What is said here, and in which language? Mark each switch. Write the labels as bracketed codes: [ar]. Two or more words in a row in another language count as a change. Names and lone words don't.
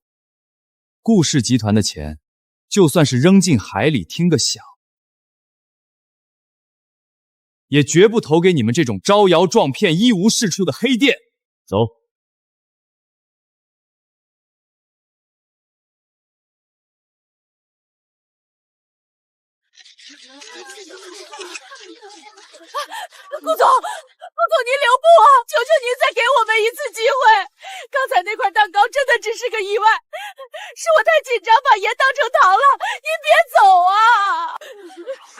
[zh] 顧氏集團的錢，就算是扔進海裡聽個響，也絕不投給你們這種招搖撞騙、一無是處的黑店。走。顧總，您留步啊！求求您再給我們一次機會。剛才那塊蛋糕真的只是個意外，是我太緊張把鹽當成糖了。您別走啊！